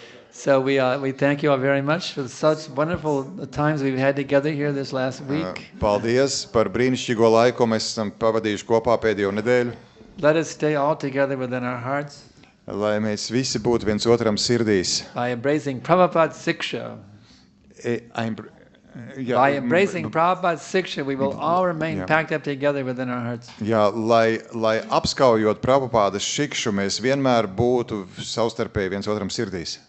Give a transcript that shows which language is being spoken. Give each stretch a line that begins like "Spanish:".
English: So we thank you all very much for such wonderful times we've had together here this last week.
Latvian: Paldies par brīnišķīgo laiku, ko mēs esam pavadījuši kopā pēdējo nedēļu.
English: Let us stay all together within our hearts
Latvian: Lai mēs visi būtu viens otram sirdīs.
English: by embracing Prabhupada's siksha. By embracing Prabhupada's siksha, we will all remain packed up together within our hearts.
Latvian: Jā, lai apskaujot Prabhupādas šikšu, mēs vienmēr būtu savstarpēji viens otram sirdīs.